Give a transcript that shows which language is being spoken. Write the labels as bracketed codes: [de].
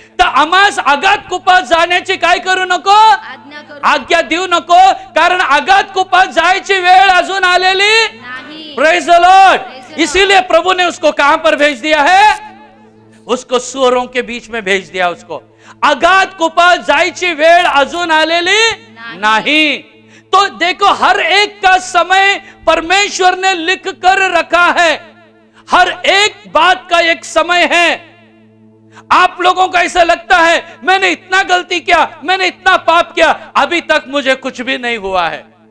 [mr] तर आमास आगात कुपात जाण्याची काय करू नको? आज्ञा करू आज्ञा देऊ नको, कारण आगात कुपात जायची वेळ अजून आलेली नाही. [en] Praise the Lord. [hi] इसीलिए प्रभु ने उसको कहां पर भेज दिया है? उसको सुअरों के बीच में भेज दिया। [mr] उसको अगाध कुपात जायची वेळ अजून आलेली नाही। [hi] तो देखो, हर एक का समय परमेश्वर ने लिख कर रखा है। हर एक बात का एक समय है। आप लोगों को ऐसा लगता है मैंने इतना गलती किया, मैंने इतना पाप किया, अभी तक मुझे कुछ भी नहीं हुआ है।